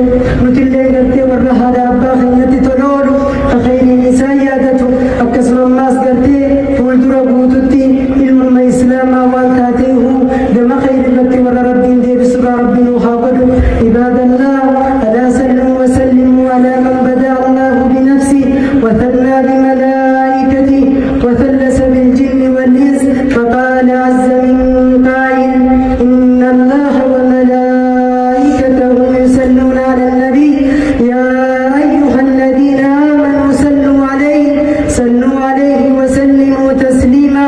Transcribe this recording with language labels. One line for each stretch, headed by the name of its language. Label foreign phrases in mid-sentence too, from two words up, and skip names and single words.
Oromo: nutillee gartee warra haadha abbaa keenyatti toloolu ka khayriin isaa yaadatu akkasuma ammaas gartee fuuldura guututti ilmuma islaamaa waan taateehu gama khayri irratti warra rabbiin deebisuudha rabbi nuuf haa godhu.
Arabic: عباد الله ألا صلوا وسلموا على من بدأ الله بنفسه وثنى بملائكته وثلث بالجن والإنس فقال عز من قائل إن الله وملائكته يصلون على النبي يا أيها الذين آمنوا صلوا عليه وسلموا تسليما.